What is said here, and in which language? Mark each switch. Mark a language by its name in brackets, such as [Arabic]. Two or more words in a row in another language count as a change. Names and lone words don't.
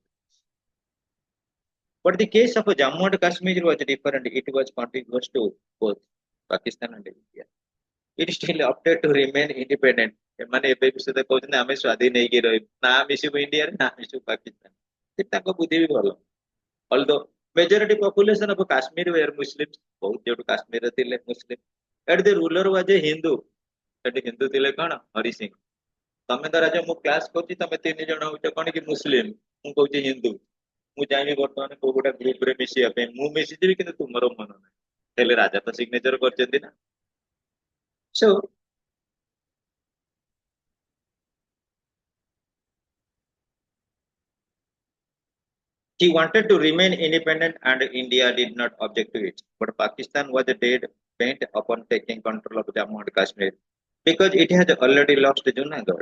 [English] But the case of Jammu and Kashmir was different. It was contiguous to both Pakistan and India. It still opted to remain independent. [Odia] ଏମାନେ ଏବେ ବି ସୁଦ୍ଧା କହୁଛନ୍ତି ଆମେ ସ୍ୱାଧୀନ ହେଇକି ରହିବୁ ନା ମିଶିବୁ ଇଣ୍ଡିଆରେ ନା ମିଶିବୁ ପାକିସ୍ତାନ ତାଙ୍କ ବୁଦ୍ଧି ବି ଭଲ [English] although majority population of Kashmir were Muslims [Odia] ବହୁତ ଯୋଉଠୁ କାଶ୍ମୀରରେ ଥିଲେ ମୁସଲିମ [English] at the ruler was a Hindu [Odia] ସେଠି ହିନ୍ଦୁ ଥିଲେ କଣ ହରି ସିଂ ତମେ ଧର ମୁଁ କ୍ଲାସ କରୁଛି ତମେ 3 ଜଣ ହଉଛ କଣ କି ମୁସଲିମ ମୁଁ କହୁଛି ହିନ୍ଦୁ ମୁଁ ଚାହିଁବି ବର୍ତ୍ତମାନ କୋଉ ଗୋଟେ ଗ୍ରୁପରେ ମିଶିବା ପାଇଁ ମୁଁ ମିଶିଯିବି କିନ୍ତୁ ତୁମର ମନ ନାହିଁ ହେଲେ ରାଜା ତ ସିଗ୍ନେଚର କରିଛନ୍ତି ନା [English] so he wanted to remain independent and India did not object to it. But Pakistan was dead bent upon taking control of Jammu and Kashmir because it had already lost Junagadh.